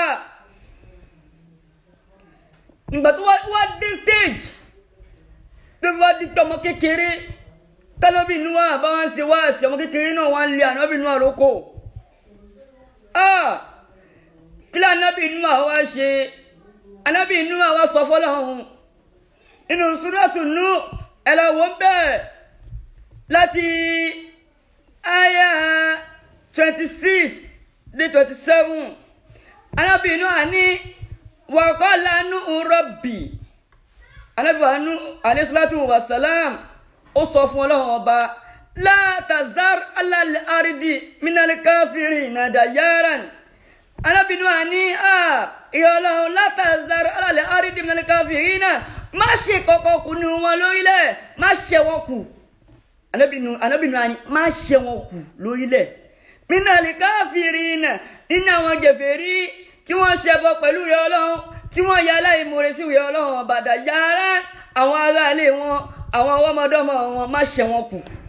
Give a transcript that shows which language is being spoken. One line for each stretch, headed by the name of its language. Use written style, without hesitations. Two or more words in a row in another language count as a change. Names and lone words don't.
Yoruba: nígbà tó wá dé stage tó wá di pé ọmọ kékeré tánàbí Núhà bá wọn ṣe wá sí ọmọ kékeré náà wọn lé ànábì Núhà lóko kí ló ànábì Núhà wá ṣe ànábì Núhà wá sọ fọ́lọ́run inú Suratu Nuh ẹ lọ wò bẹ́ẹ̀ láti àyà 26 dé 27 ànábì Núhà ní
Arabic: وقال نوح رب
Yoruba: ànábì Nuh
Arabic: عليه الصلاة والسلام
Yoruba: ó sọ fún Ọlọ́run ọba la
Arabic: تذر على الأرض من الكافرين ديارا
Yoruba: ànábì Núhà ní Ọlọ́run
Arabic: لا تذر على الأرض من الكافرين
Yoruba: má ṣe kọ́kọ́ kù ní wọn lórílẹ̀ má ṣe wọn kù ànábì Núhà ní má ṣe wọn kù lórílẹ̀
Arabic: من الكافرين
Yoruba: nínú àwọn gèfèrí tí wọ́n ṣẹbọ pẹ̀lú ìyà Ọlọ́run tí wọ́n ya aláìmoore sí ìyà Ọlọ́run ọba dayaran àwọn ará ilé wọn àwọn ọmọdọ́mọ wọn má ṣe wọn kù